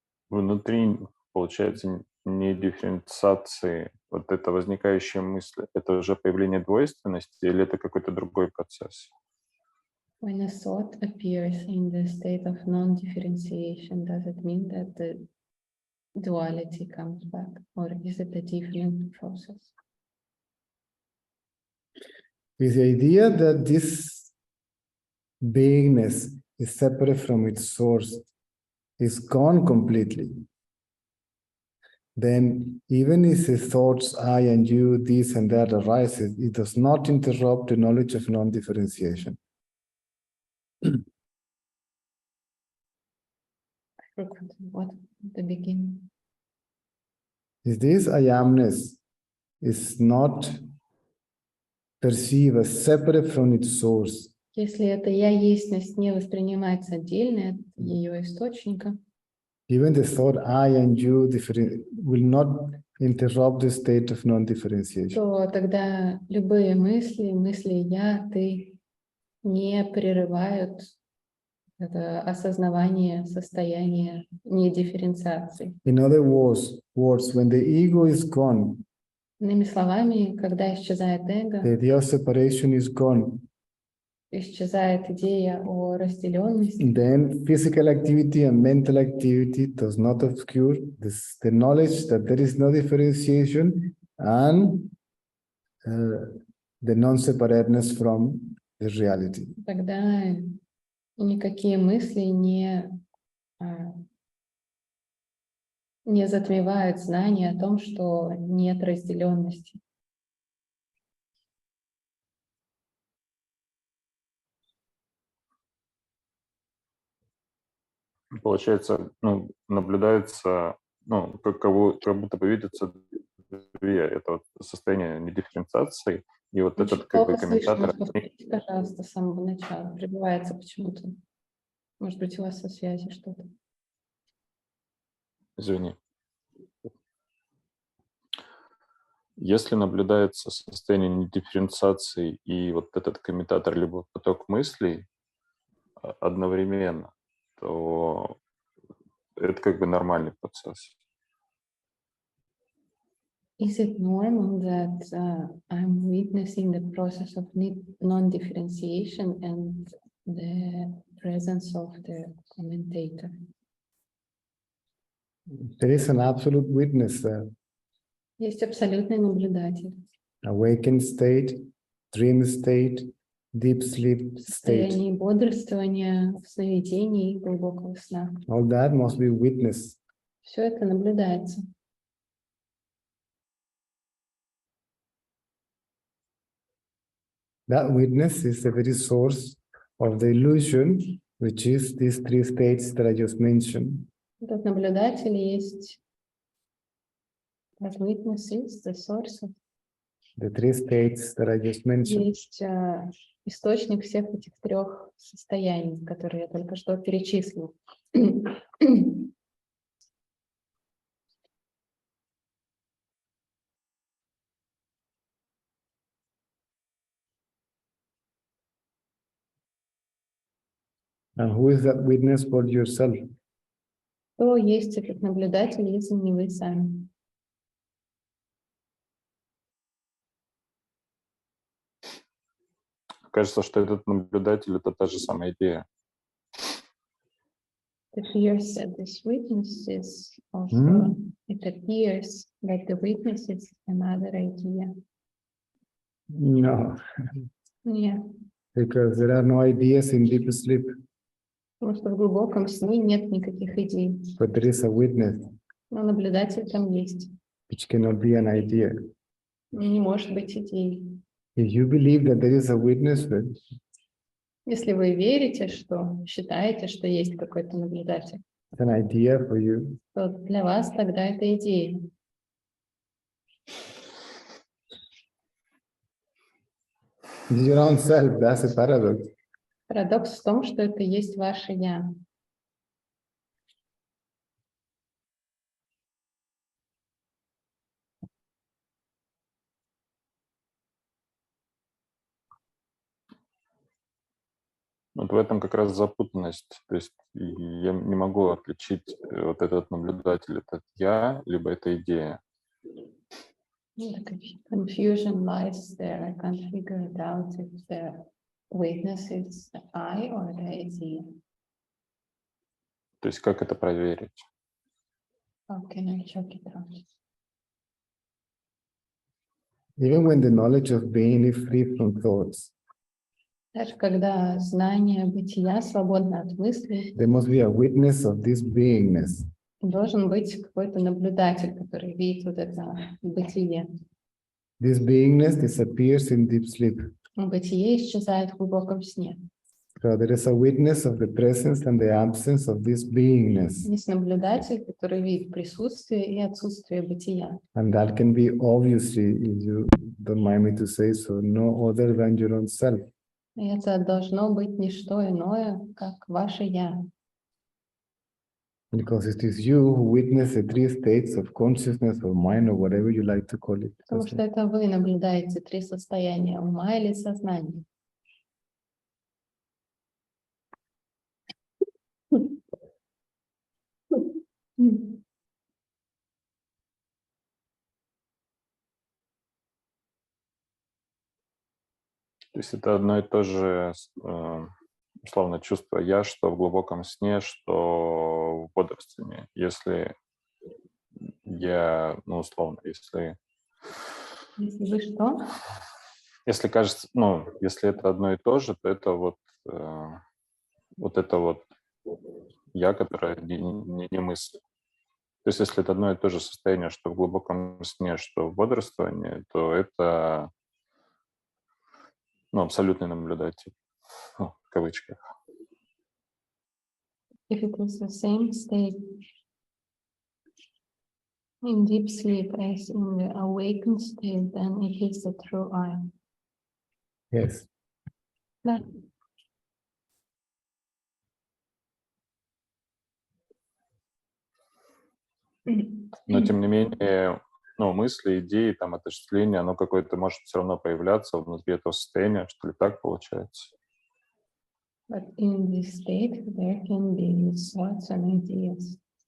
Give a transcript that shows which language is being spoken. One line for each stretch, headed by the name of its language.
Russian: Внутри, получается, не дифференциации, вот это возникающие мысли, это уже появление двойственности или это какой-то другой процесс?
English: When a thought appears in the state of non-differentiation, does it mean that the duality comes back, or is it a different process? With the idea that this beingness is separate from its source, is gone completely, then even if the thoughts I and you, this and that arises, it does not interrupt the knowledge of non-differentiation. What the beginning? Is this I amness is not perceived as separate from its source,
Russian: Если эта я естьность не воспринимается отдельно от ее источника,
English: even the thought I and you will not interrupt the state of non-differentiation.
Russian: то тогда любые мысли я, ты не прерывают это осознавание состояния недифференциации.
English: In other words, when the ego is gone,
Russian: Иными словами, когда исчезает эго,
English: the idea of separation is gone,
Russian: исчезает идея о разделенности,
English: then physical activity and mental activity does not obscure the knowledge that there is no differentiation and the non-separateness from the reality.
Russian: тогда никакие мысли не затмевают знание о том, что нет разделенности. Получается, наблюдается, как будто бы видится две, это вот состояние недифференциации, и вот Очень этот как бы плохо слышно, комментатор. повторите, пожалуйста, с самого начала. Прерывается почему-то. Может быть, у вас со связи что-то. Извини. Если наблюдается состояние недифференциации и вот этот комментатор либо поток мыслей одновременно, то это как бы нормальный процесс.
English: Is it normal that I'm witnessing the process of non-differentiation and the presence of the commentator? There is an absolute witness there.
Russian: Есть абсолютный наблюдатель.
English: Awakened state, dream state, deep sleep
Russian: в
English: state.
Russian: состоянии бодрствования, в сновидении и глубокого сна.
English: All that must be witnessed.
Russian: Все это наблюдается.
English: That witness is the very source of the illusion, which is these three states that I just mentioned.
Russian: Этот наблюдатель есть,
English: that witness is the source of, The three states that I just mentioned.
Russian: есть источник всех этих трех состояний, которые я только что перечислил.
English: And who is that witness but yourself?
Russian: Кто есть этот наблюдатель, если не вы сами? Кажется, что этот наблюдатель — это та же самая идея.
English: It appears that this witness is also, it appears that the witness is another idea. No,
Russian: Нет,
English: because there are no ideas in deep sleep,
Russian: потому что в глубоком сне нет никаких идей.
English: but there is a witness,
Russian: Но наблюдатель там есть.
English: which cannot be an idea.
Russian: Не может быть идей.
English: If you believe that there is a witness, then
Russian: Если вы верите, что считаете, что есть какой-то наблюдатель,
English: it's an idea for you.
Russian: то для вас тогда это идея.
English: It's your own self, that's a paradox.
Russian: Парадокс в том, что это есть ваше «я». Вот в этом как раз запутанность. То есть я не могу отличить вот этот наблюдатель, это я, либо это идея.
English: The confusion lies there. I can't figure it out if the witness is the I or the idea.
Russian: То есть как это проверить?
English: How can I check it out? Even when the knowledge of being is free from thoughts,
Russian: Даже когда знание бытия свободно от мыслей,
English: there must be a witness of this beingness.
Russian: должен быть какой-то наблюдатель, который видит вот это бытие.
English: This beingness disappears in deep sleep.
Russian: Бытие исчезает в глубоком сне.
English: So there is a witness of the presence and the absence of this beingness.
Russian: Есть наблюдатель, который видит присутствие и отсутствие бытия.
English: And that can be obviously, if you don't mind me to say so, no other than your own self.
Russian: И это должно быть не что иное, как ваше «я».
English: Because it is you who witness the three states of consciousness or mind or whatever you like to call it.
Russian: Потому что это вы наблюдаете три состояния ума или сознания. То есть это одно и то же, условно, чувство «я», что в глубоком сне, что в бодрствовании. Если я, ну, условно, если Если вы что? Если кажется, ну, если это одно и то же, то это вот это вот я, которое не мысль. То есть если это одно и то же состояние, что в глубоком сне, что в бодрствовании, то это, ну, абсолютный наблюдатель, ну, в кавычках.
English: If it is the same state in deep sleep as in the awakened state, then it is the true I. Yes.
Russian: Да. Но тем не менее, ну, мысли, идеи, там, отождествление, оно какое-то может все равно появляться внутри этого состояния, что ли, так получается?
English: But in this state, there can be thoughts and ideas.